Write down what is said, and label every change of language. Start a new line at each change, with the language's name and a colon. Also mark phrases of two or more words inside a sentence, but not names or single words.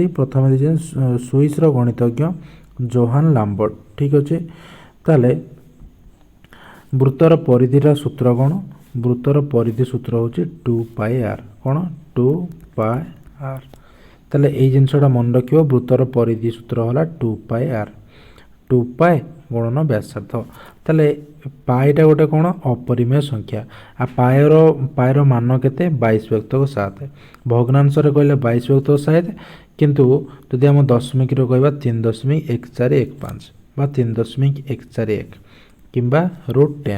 Odia: ପ୍ରଥମେ ଦେଇଛନ୍ତି ସୁଇସ୍ର ଗଣିତଜ୍ଞ ଜୋହାନ୍ ଲାମ୍ବର୍ଟ। ଠିକ୍ ଅଛି। ତାହେଲେ ବୃତ୍ତର ପରିଧିର ସୂତ୍ର କ'ଣ? ବୃତ୍ତର ପରିଧି ସୂତ୍ର ହେଉଛି 2πr। କ'ଣ? 2πr। ତାହେଲେ ଏଇ ଜିନିଷଟା ମନେ ରଖିବ, ବୃତ୍ତର ପରିଧି ସୂତ୍ର ହେଲା 2πr। 2π ଗୁଣନ ବ୍ୟାସାର୍ଦ୍ଧ। ତାହେଲେ ପାଇଟା ଗୋଟେ କ'ଣ? ଅପରିମେୟ ସଂଖ୍ୟା। ଆଉ ପାଏର ମାନ କେତେ? 22/7। ଭଗ୍ନାଂଶରେ କହିଲେ 22/7, କିନ୍ତୁ ଯଦି ଆମ ଦଶମିକରେ କହିବା 3.1415 ବା 3.141 କିମ୍ବା √10।